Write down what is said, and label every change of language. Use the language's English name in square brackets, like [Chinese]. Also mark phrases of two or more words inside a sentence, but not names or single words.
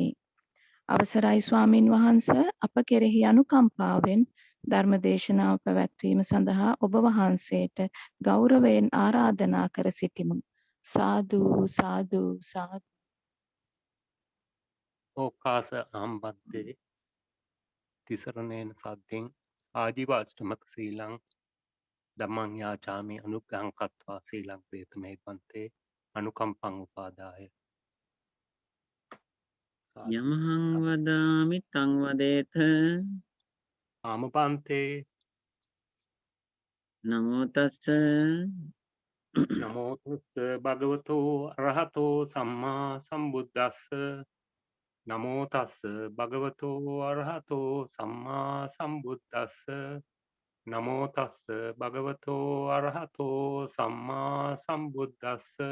[Sinhala] අවසරයි ස්වාමින් වහන්ස අප කෙරෙහි අනුකම්පාවෙන් ධර්මදේශනාව පැවැත්වීම සඳහා ඔබ වහන්සේට ගෞරවයෙන් ආරාධනා කර සිටිමු. [Pali] සාදු සාදු සාදු. ඕකාස ආම්බන්තේ තිසරණේන සද්දෙන් ආජීව අෂ්ටමක සීලං ධම්මං යාචාමි අනුග්‍රහං කତ୍වා සීලං වේතමේ පන්තේ අනුකම්පං උපාදාය යමහං වදාමි තං වදේත ආමපන්තේ නමෝ තස්ස නමෝ තස්ස භගවතෝ අරහතෝ සම්මා සම්බුද්දස්ස නමෝ තස්ස භගවතෝ අරහතෝ සම්මා සම්බුද්දස්ස නමෝ තස්ස භගවතෝ අරහතෝ සම්මා සම්බුද්දස්ස